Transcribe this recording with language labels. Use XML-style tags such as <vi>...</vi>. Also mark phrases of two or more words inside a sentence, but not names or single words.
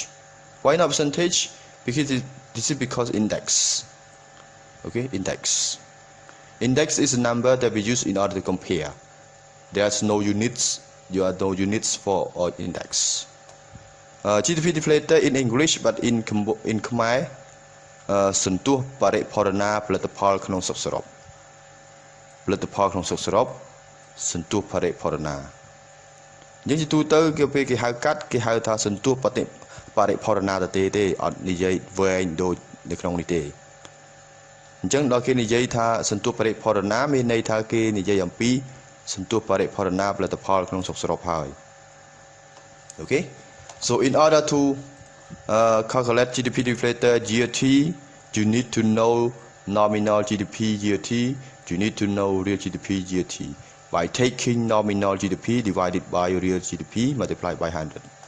<en>Why not percentage? Because this is because index. Okay, index. Index is a number that we use in order to compare. There's no units. There are no units for or index. GDP deflator in English, but in Khmer</en> <km>សន្ទុះបរិផរណាផលិតផលក្នុងស្រុកសរុបផលិតផលក្នុងស្រុកសរុបសន្ទុះបរិផរណា អញ្ចឹងជាទូទៅគេហៅកាត់គេហៅថាសន្ទុះបរិផរណាទេអត់និយាយវែងដូចនៅ ក្នុងនេះទេអញ្ចឹងដល់គេនិយាយថាសន្ទុះបរិផរណាមានន័យថាគេនិយាយអំពីសន្ទុះបរិផរណាផលិតផលក្នុងស្រុកសរុបហើយ</km> <en>Okay, so in order to calculate GDP deflator year T, you need to know nominal GDP year T, you need to know real GDP year T by taking nominal GDP divided by real GDP multiplied by 100.</en>